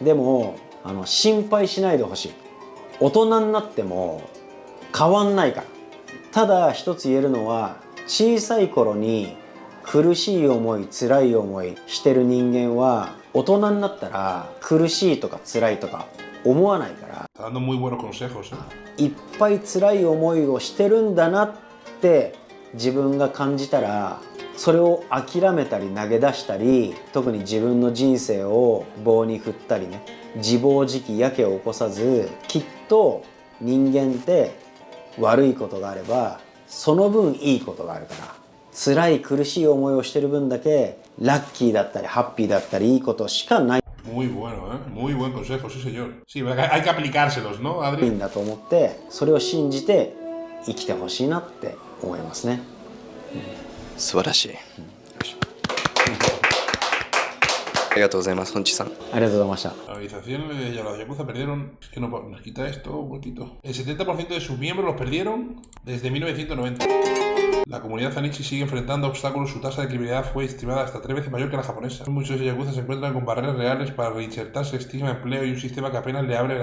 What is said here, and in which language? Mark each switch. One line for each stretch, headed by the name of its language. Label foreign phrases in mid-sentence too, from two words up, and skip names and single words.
Japanese: でも心配しないでほしい。大人になっても変わんないから。ただ一つ言えるのは小さい頃に苦しい思い辛い思いしてる人間は大人になったら苦しいとか辛いとか思わないから、
Spanish: Está dando muy buenos consejos,
Japanese: いっぱい辛い思いをしてるんだなって自分が感じたら、それを諦めたり投げ出したり、特に自分の人生を棒に振ったりね、自暴自棄やけを起こさず、きっと人間って悪いことがあればその分いいことがあるから、辛い苦しい思いをしてる分だけラッキーだったりハッピーだったりいいことしかない
Spanish: Muy bueno, muy buen consejo, sí señor. Sí, hay que aplicárselos, ¿no,
Japanese: いい
Spanish: Adri?
Japanese: んだと思って、それを信じて生きてほしいなって思いますね。素晴らしい。ありがとうございます、本地さん。ありがとうございました。
Spanish: La organización y los Yakuza perdieron, es que no nos quita esto un poquito. El 70% de sus miembros los perdieron desde 1990. La comunidad Zanichi sigue enfrentando obstáculos, su tasa de criminalidad fue estimada hasta 3 veces mayor que la japonesa. Muchos Yakuza se encuentran con barreras reales para reinsertarse, estigma, empleo y un sistema que apenas le abre las puertas.